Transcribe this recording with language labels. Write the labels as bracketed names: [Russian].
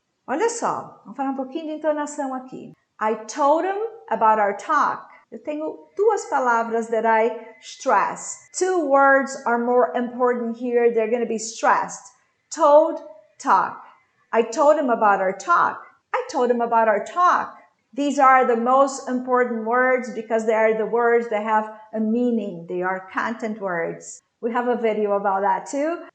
[Portuguese] Olha só, vamos falar um pouquinho de entonação aqui. [English] I told him about our talk. [Portuguese] Eu tenho duas palavras [English] that I stress. Two words are more important here. They're going to be stressed. Told, talk. I told him about our talk. I told him about our talk. These are the most important words because they are the words that have a meaning. They are content words. We have a video about that too.